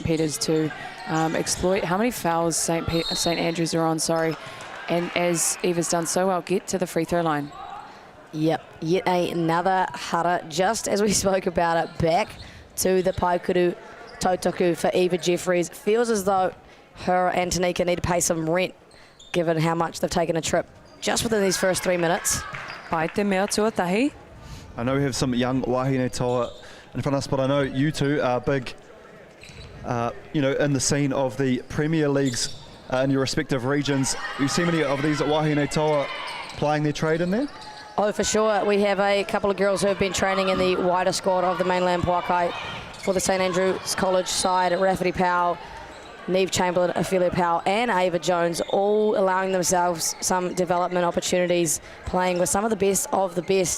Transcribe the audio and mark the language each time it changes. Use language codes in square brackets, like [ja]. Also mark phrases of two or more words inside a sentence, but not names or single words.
[en] Peter's to exploit how many fouls St. Andrews are on, and as Eva's done so well, get to the free throw line. Yep, yet another hara, just as we spoke about it, back to the [mi] Paikuru Tautaku [en] for Eva Jeffries. Feels as though her and Tanika need to pay some rent, given how much they've taken a trip just within these first 3 minutes. [mi] Pai te mea tuatahi. [en] I know we have some young [mi] wahine toa [en] in front of us, but I know you two are big, in the scene of the Premier Leagues in your respective regions. You see many of these [mi] wahine toa [en] playing their trade in there? Oh, for sure. We have a couple of girls who have been training in the wider squad of the mainland Pauakai for the St Andrews College side. Rafferty Powell, Neve Chamberlain, Ophelia Powell and Ava Jones, all allowing themselves some development opportunities, playing with some of the best of the best.